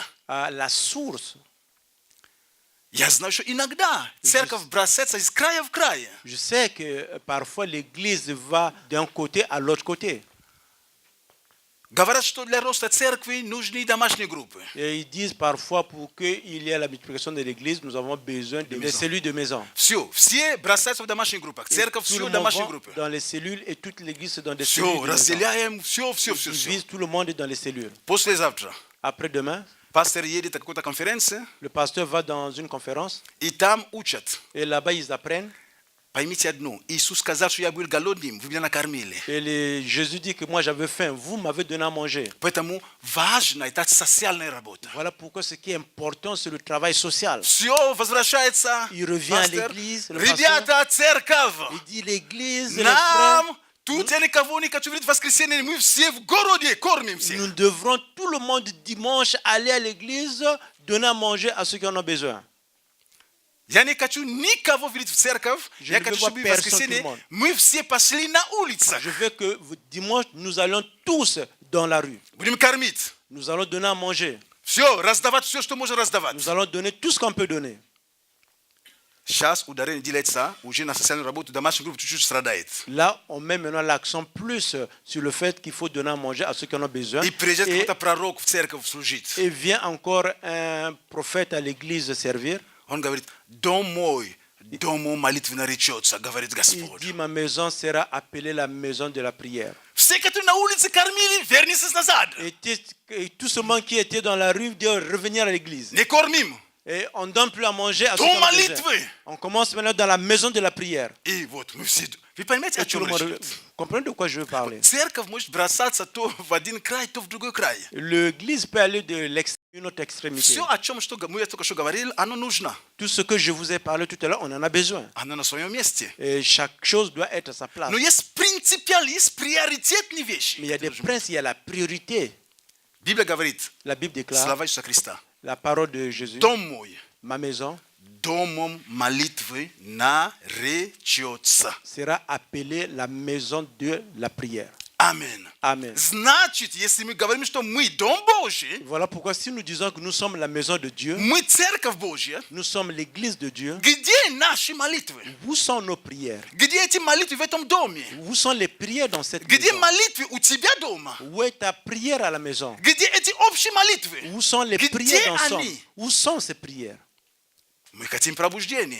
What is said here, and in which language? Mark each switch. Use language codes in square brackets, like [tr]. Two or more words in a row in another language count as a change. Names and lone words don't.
[fr] à la source. [ru] Я знаю, что иногда церковь бросается из края в край. [fr] Je sais que parfois l'Église va d'un côté à l'autre côté. [ru] Говорят, что для роста церкви нужны домашние группы. [fr] Et ils disent parfois pour qu'il y ait la multiplication de l'Église, nous avons besoin des cellules de maison. [ru] Все бросаются в домашних группах. [fr] Et [ru] Церковь [fr] tout [ru] все [fr] le [ru] в [fr] monde [ru] домашние [fr] va [ru] группы. [fr] dans les cellules et toute l'Église est dans des cellules [ru] Все, [fr] de maison. [ru] разделяем, все. [fr] Ils visent tout le monde dans les cellules. [ru] Послезавтра [fr] Après-demain, [ru] пастор едет на какую-то конференцию, [fr] le pasteur va dans une conférence [ru] и там учат. [fr] et là-bas ils apprennent. [ru] Поймите одно. Иисус сказал, что я был голодным, вы меня накормили. [fr] Et Jésus dit que moi j'avais faim, vous m'avez donné à manger. [ru] Поэтому важно, это социальная работа. [fr] Voilà pourquoi ce qui est important, c'est le travail social. [ru] Все, возвращается [fr] Il revient à [ru] пастор. [fr] l'église, le [ru] Ребята, церковь, [fr] Il dit l'église, les frères, [ru] нам, тут я никого не хочу видеть в воскресенье, мы все в городе кормим всех. [fr] nous devrons tout le monde dimanche aller à l'église, donner à manger à ceux qui en ont besoin. [ru] Я не хочу никого видеть в церковь, [fr] Je [ru] я [fr] ne [ru] хочу, [fr] veux voir [ru] чтобы в [fr] personne, [ru] воскресенье [fr] tout le monde. [ru] мы все пошли на улицу. [fr] Je veux que dimanche, nous allons tous dans la rue. [ru] Будем кормить. [fr] Nous allons donner à manger. [ru] Все, раздавать все, что можно раздавать. [fr] Nous allons donner tout ce qu'on peut donner. [ru] Сейчас ударение делается уже на социальную работу, домашняя группа чуть-чуть страдает. [fr] Là, on met maintenant l'accent plus sur le fait qu'il faut donner à manger à ceux qui en ont besoin. [ru] И приезжает какой-то пророк в церковь служить. [fr] Et vient encore un prophète à l'église servir. [ru] Он говорит, дом мой молитвы наречется, говорит [fr] Il [ru] Господь. [fr] dit, ma maison sera appelée la maison de la prière. [ru] Все, которые на улице кормили, вернитесь назад. [fr] Et tout ce monde qui était dans la rue doit revenir à l'église. [ru] Не кормим. [fr] Et on ne donne plus à manger à ceux [ru] Дом [fr] qui en ont besoin. [ru] молитвы. [fr] On commence maintenant dans la maison de la prière. [ru] И вот мы все... Вы понимаете, [fr] Et [ru] о [fr] tout le [ru] чем [fr] monde, [ru] речь идет? [fr] comprenez de quoi je veux parler? [ru] Церковь может бросаться то в один край, то в другой край. [fr] L'église peut aller de l'extérieur Une autre extrémité. [ru] Все, о чем мы только что говорили, оно нужно. [fr] Tout ce que je vous ai parlé tout à l'heure, on en a besoin. [ru] Оно на своем месте. [fr] Et chaque chose doit être à sa place. [ru] Но есть принципиальные, есть приоритетные вещи. [fr] Mais il y a des principes, il y a la priorité. [ru] Библия говорит, [fr] La Bible déclare, [ru] слова Иисуса Христа, [fr] la parole de Jésus, [ru] дом мой, [fr] ma maison [ru] домом молитвы наречется. [fr] sera appelée la maison de la prière. [ru] Аминь. [fr] Amen. [ru] Значит, если мы говорим, что мы дом Божий, [fr] Voilà pourquoi si nous disons que nous sommes la maison de Dieu, [ru] мы церковь Божья, [fr] nous sommes l'église de Dieu, [ru] где наши молитвы? [fr] où sont nos prières? [ru] Где эти молитвы в этом доме? [fr] Où sont les prières dans cette [ru] Где [fr] maison? [ru] молитвы у тебя дома? [fr] Où est ta prière à la maison? [ru] Где эти общие молитвы? [fr] Où sont les [ru] Где [fr] prières d'ensemble? [ru] они? [fr] Où sont ces prières? [ru] Мы хотим пробуждения.